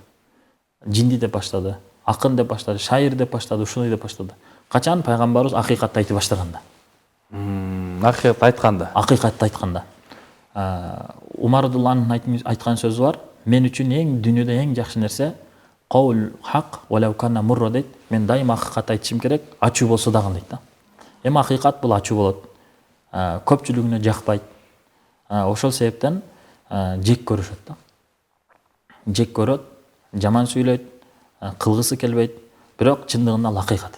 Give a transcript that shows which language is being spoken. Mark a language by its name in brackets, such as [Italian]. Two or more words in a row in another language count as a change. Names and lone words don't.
[Kyrgyz] Жинди деп баштады, акын деп баштады, шайыр деп баштады, ушуну деп баштады. Качан пайгамбарыбыз акыйкатты айтып баштаганда. Акыйкатты айтканда. Акыйкатты айтканда. Умар [Arabic] رضي الله عنه [Kyrgyz] айткан сөзү бар. Мен үчүн дүйнөдө эң жакшы нерсе [Arabic] قول حق ولو كان مرا [Kyrgyz] дейт. Мен дайыма акыйкатты айтышым керек, ачуу болсо дагы дейт да. Эми акыйкат бул ачуу болот. Көпчүлүгүнө жакпайт. Ошол себептен жек көрүшөт да. Жек көрөт, жаман сүйлөйт, кылгысы келбейт, бирок чындыгында ал акыйкат.